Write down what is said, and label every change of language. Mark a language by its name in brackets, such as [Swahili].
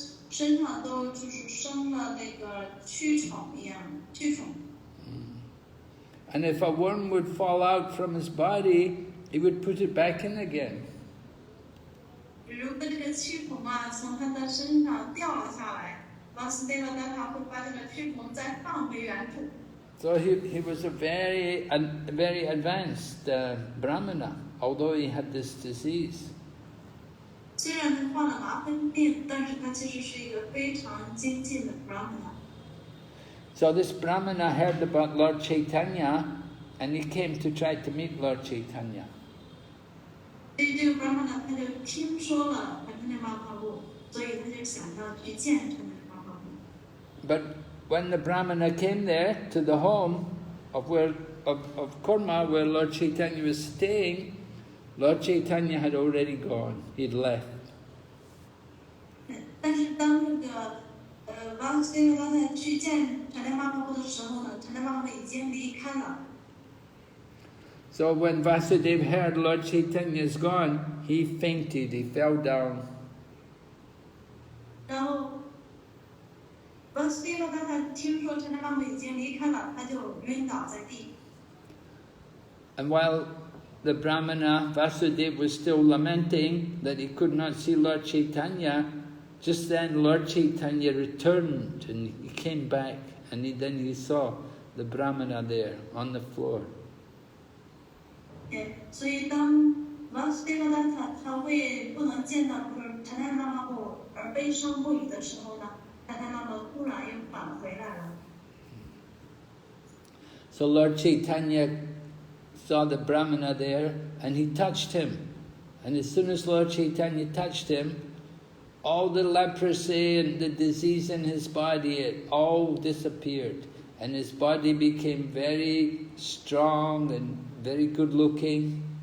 [Chinese] 身上都就是生了那个蛆虫一样，蛆虫。 [English] And if a worm would fall out from his body, he would put it back in again. [Chinese] 如果这个蛆虫啊从他的身上掉了下来，王斯蒂瓦达塔会把这个蛆虫再放回原处。 [English] So he was a very advanced Brahmana, although he had this disease. [Chinese] 虽然他患了麻风病，但是他其实是一个非常精进的 Brahmana。 [English] So this Brahmana heard about Lord Caitanya, and he came to try to meet Lord Caitanya. [Chinese] 所以这个 Brahmana 他就听说了Caitanya Mahaprabhu，所以他就想要去见Caitanya Mahaprabhu。 [English] But when the Brahmana came there to the home of Kurma, where Lord Caitanya was staying, Lord Caitanya had already gone. He'd left. [Chinese] 但是当那个王斯蒂瓦达塔去见Caitanya Mahaprabhu的时候呢，Caitanya Mahaprabhu已经离开了。 [English] So when Vasudeva heard Lord Chaitanya's gone, he fainted, he fell down. [Chinese] 然后王斯蒂瓦达塔听说Caitanya Mahaprabhu已经离开了，他就晕倒在地。 [English] And while the Brahmana Vasudeva was still lamenting that he could not see Lord Chaitanya, just then Lord Chaitanya returned and he came back, and then he saw the Brahmana there on the floor. [Chinese] 所以当王斯蒂瓦达塔他为不能见到Caitanya Mahaprabhu而悲伤不已的时候呢，Caitanya Mahaprabhu突然又返回来了。 [English] So Lord Chaitanya saw the Brahmana there and he touched him. And as soon as Lord Chaitanya touched him, all the leprosy and the disease in his body, it all disappeared. And his body became very strong and very good looking.